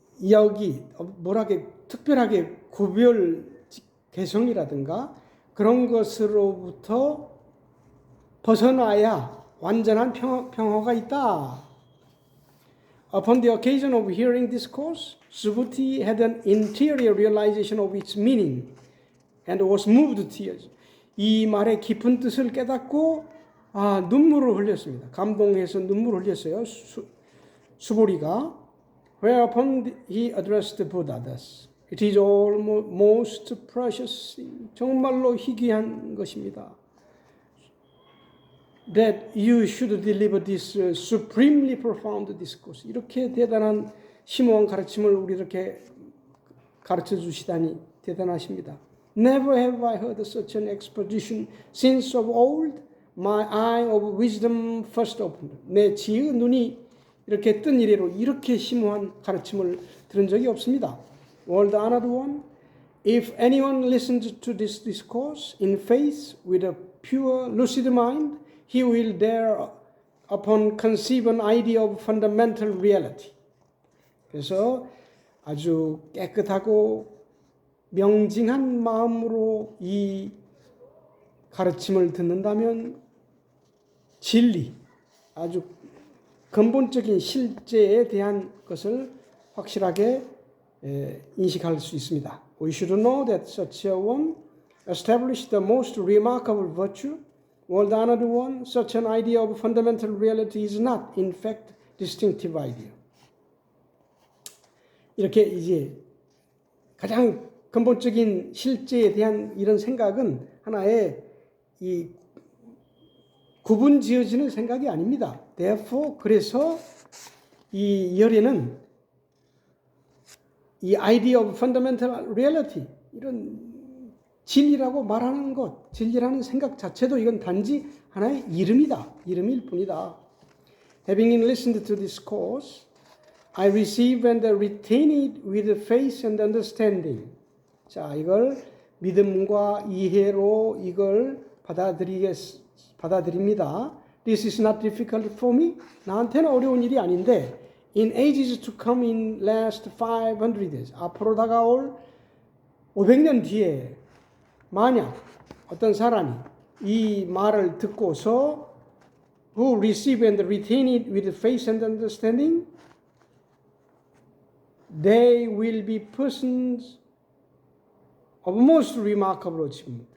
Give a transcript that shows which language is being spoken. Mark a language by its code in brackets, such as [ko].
[ko] 여기 특별하게 구별 개성이라든가 그런 것으로부터 벗어나야 완전한 평화가 있다. [en] Upon the occasion of hearing discourse, Subhuti had an interior realization of its meaning and was moved to tears. [ko] 이 말의 깊은 뜻을 깨닫고 눈물을 흘렸습니다. 감동해서 눈물을 흘렸어요. 수보리가. [en] Whereupon he addressed Buddha thus. It is almost most precious, [ko] 정말로 희귀한 것입니다. [en] That you should deliver this supremely profound discourse. [ko] 이렇게 대단한 심오한 가르침을 우리 이렇게 가르쳐 주시다니 대단하십니다. [en] Never have I heard such an exposition since of old. My eye of wisdom first opened. [ko] 내 지혜의 눈이 이렇게 뜬 이래로 이렇게 심오한 가르침을 들은 적이 없습니다. [en] World honored one, if anyone listens to this discourse in faith with a pure lucid mind, he will dare upon conceive an idea of fundamental reality. [ko] 그래서 아주 깨끗하고 명징한 마음으로 이 가르침을 듣는다면 진리, 아주 근본적인 실제에 대한 것을 확실하게 인식할 수 있습니다. [en] We should know that such a one established the most remarkable virtue. World honored one, such an idea of fundamental reality is not, in fact, distinctive idea. [ko] 이렇게 이제 가장 근본적인 실제에 대한 이런 생각은 하나의 이 구분 지어지는 생각이 아닙니다. Therefore, 그래서 이 열애는 이 [en] idea of fundamental reality, [ko] 이런 진리라고 말하는 것, 진리라는 생각 자체도 이건 단지 하나의 이름이다. 이름일 뿐이다. [en] Having listened to this course, I receive and retain it with faith and understanding. [ko] 자, 이걸 믿음과 이해로 이걸 받아들입니다. [en] This is not difficult for me. [ko] 나한테는 어려운 일이 아닌데, [en] in ages to come in last 500 years. [ko] 앞으로 다가올 500년 뒤에 만약 어떤 사람이 이 말을 듣고서 [en] who receive and retain it with faith and understanding, they will be persons of most remarkable achievement.